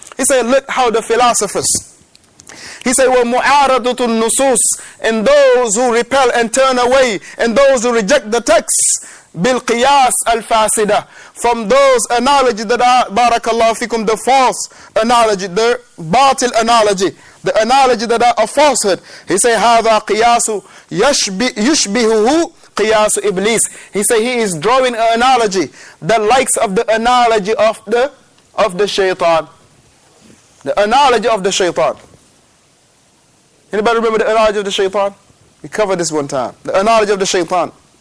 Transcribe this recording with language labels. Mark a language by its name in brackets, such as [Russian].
[English] He say, look how the philosophers. He say, [Arabic] وَمُعَارَضُةُ النُّصُوص, [English] and those who repel and turn away, and those who reject the text, [Arabic] بِالْقِيَاسِ الْفَاسِدَةِ, [English] from those analogies that are, barakallahu fikum, the false analogy, the batil analogy, the analogy that are a falsehood. [Arabic] He say, هَذَا قِيَاسُ يُشْبِهُهُ قِيَاسُ إِبْلِيسِ. [English] He say he is drawing an analogy, the likes of the analogy of the shaitan. The analogy of the shaitan. Anybody remember the analogy of the shaitan? We covered this one time. The analogy of the shaitan.